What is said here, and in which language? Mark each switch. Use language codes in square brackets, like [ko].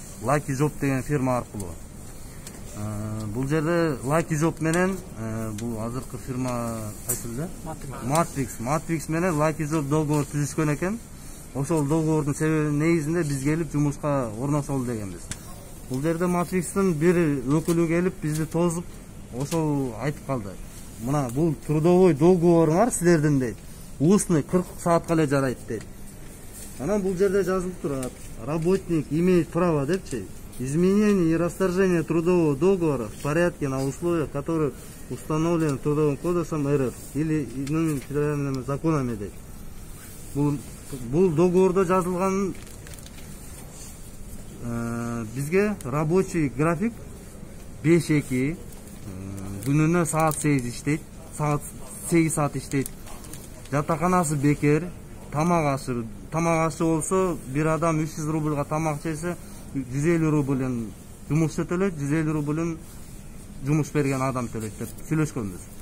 [ky] Lucky Job деген фирма аркылуу. Бул жерде Lucky Job менен бул азыркы фирма кайсы эле? Matrix менен Lucky Job договор түзүшкөн экен. Ошол договордун себебинин негизинде биз келип жумушка орношолу дегенбиз. Бул жерде Matrix'тын бир өкүлү келип бизди тозуп, ошол айтып калды. Мына бул трудовой договоруңар силердин дейт. Устный 40 саатка эле жарайт дейт. Анан бул жерде жазылып турат. [ru] Работник имеет право депчи. Изменение и расторжение трудового договора в порядке на условиях, которые установлены Трудовым кодексом РФ или иными федеральными законами дейт. [ky] Бул договордо жазылган бизге рабочий график 5-2 күнүнө саат 8 иштейт, саат 8 саат иштейт. Жатаканасы бекер, тамак ашы болсо бир адам 300 рубльга тамак жесе 150 рубльден жумуш төлөйт, 150 рубльден жумуш берген адам төлөйт деп сүйлөшкөнбүз.